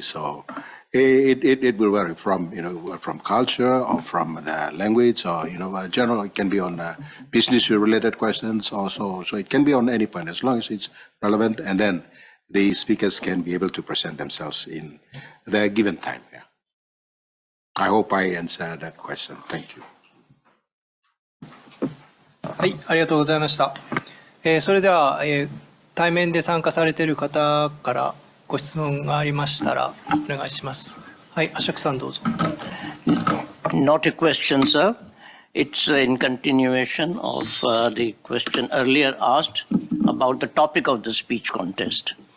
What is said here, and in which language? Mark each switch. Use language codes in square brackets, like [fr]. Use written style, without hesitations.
[en] So it will vary from from culture or from the language, or general. It can be on business related questions also. So it can be on any point as long as it's relevant, and then the speakers can be able to present themselves in the given time. Yeah. I hope I answered that question. Thank you. [ja] はい、ありがとうございました。それでは、対面で参加されている方からご質問がありましたらお願いします。はい、アシャクさんどうぞ。 [en] Not a question, sir. It's in continuation of the question earlier asked about the topic of the speech contest.